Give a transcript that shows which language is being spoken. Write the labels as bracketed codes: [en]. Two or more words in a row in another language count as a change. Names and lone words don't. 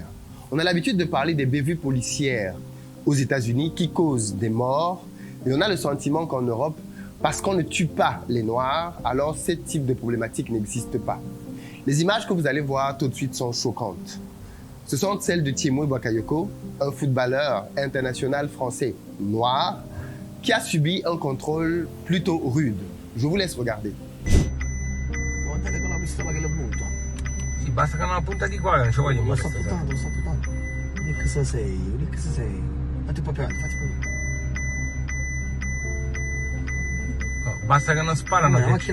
[fr] On a l'habitude de parler des bévues policières aux États-Unis qui causent des morts, et on a le sentiment qu'en Europe, parce qu'on ne tue pas les Noirs, alors ce type de problématique n'existe pas. Les images que vous allez voir tout de suite sont choquantes. Ce sont celles de Thiémoui Bakayoko, un footballeur international français noir, qui a subi un contrôle plutôt rude. Je vous laisse regarder. [it] Guardate con la pistola che le punta. Sì, basta che non punta di qua, non ci voglio Lo sta morire. puntando, lo sta puntando. Vedi cosa sei, vedi cosa sei. Fatti proprio avanti, fatti proprio. No, basta che non sparano. Ma è una che-